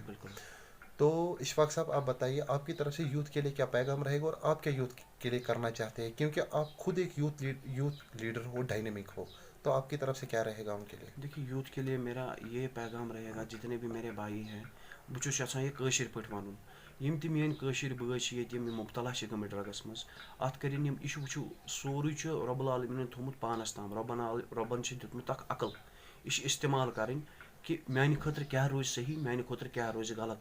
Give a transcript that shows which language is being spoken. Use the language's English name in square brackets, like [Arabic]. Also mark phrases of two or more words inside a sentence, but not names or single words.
[Urdu] بالکل. تو اشفاق صاحب آپ بتائیے آپ کی طرف سے یوتھ کے لیے کیا پیغام رہے گا، اور آپ کیا یوتھ کے لیے کرنا چاہتے ہیں، کیونکہ آپ خود ایک [English] youth leader [Urdu] ہو، ڈائنامک ہو، تو آپ کی طرف سے کیا رہے گا ان کے لیے؟ دیکھیے یوتھ کے لیے میرا یہ پیغام رہے گا، جتنے بھی میرے بھائی ہیں بہت [Kashmiri] یژھان یہ کٲشِر پٲٹھۍ وَنُن، یِم تہِ میٲنۍ کٲشِر بٲے چھِ ییٚتہِ یِم مُبتلا چھِ گٔمٕتۍ ڈرٛگَس منٛز، اَتھ کٔرِنۍ یِم، یہِ چھُ وٕچھِو سورُے چھُ رۄب العالمیٖنَن تھوٚمُت پانَس تام، رۄبَن چھِ دیُتمُت اَکھ عقل، یہِ چھِ اِستعمال کَرٕنۍ کہِ میٛانہِ خٲطرٕ کیٛاہ روزِ صحیح، میٛانہِ خٲطرٕ کیٛاہ روزِ غلط.